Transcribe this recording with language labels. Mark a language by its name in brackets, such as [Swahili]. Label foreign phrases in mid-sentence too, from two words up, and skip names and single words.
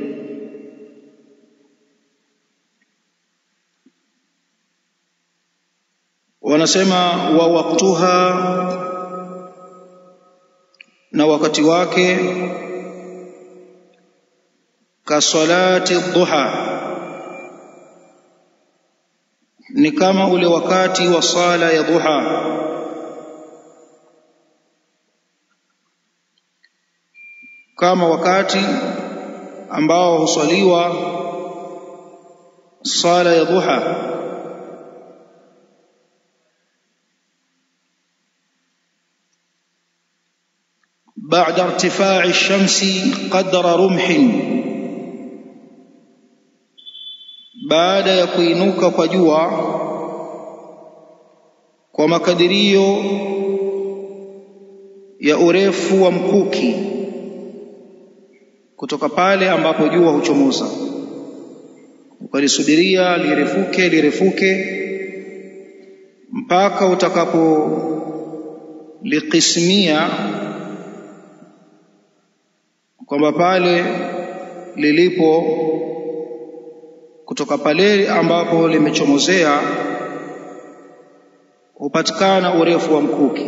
[Swahili] wanasema [Arabic] ووقتها, [Swahili] na wakati wake, [Arabic] كصلاة الضحى, [Swahili] ni kama ule wakati wa sala ya dhuha. Kama wakati ambao husaliwa sala ya dhuha [Arabic] بعد ارتفاع الشمس قدر رمح, [Swahili] baada ya kuinuka kwa jua kwa makadirio ya urefu wa mkuki, kutoka pale ambapo jua huchomoza, ukalisubiria lirefuke mpaka utakapo liqismia, kwamba pale lilipo, kutoka pale ambapo limechomozea hupatikana urefu wa mkuki.